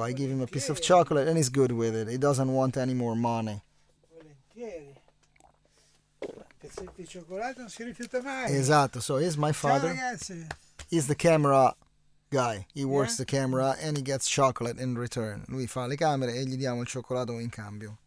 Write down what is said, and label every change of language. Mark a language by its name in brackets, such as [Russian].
[English] I give him a piece of chocolate and he's good with it. He doesn't want any more money. [Italian] Volentieri. Pezzetti di cioccolato non si rifiuta mai. Esatto. [English] So he's my father. [Italian] Ciao ragazzi. [English] He's the camera guy. He works the camera and he gets chocolate in return. [Italian] Lui fa le camere e gli diamo il cioccolato in cambio.